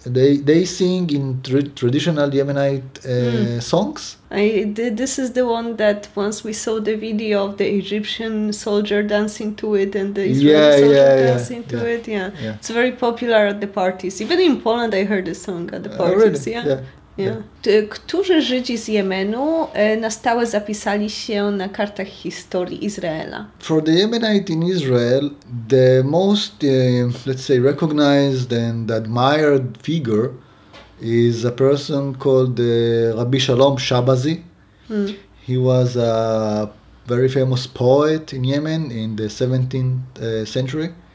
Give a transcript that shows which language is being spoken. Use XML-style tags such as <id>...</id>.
<en>They sing in traditional Yemenite songs. This is the one that once we saw the video of the Egyptian soldier dancing to it and the Israeli soldier dancing to it. Yeah. It's very popular at the parties. Even in Poland I heard the song at the parties. Really? Yeah.</en> <pl>Którzy Żydzi z Jemenu na stałe zapisali się na kartach historii Izraela?</pl> <en>For the Yemenite in Israel, the most, let's say, recognized and admired figure is a person called Rabbi Shalom Shabazi. He was a very famous poet in Yemen in the 17th century.</en>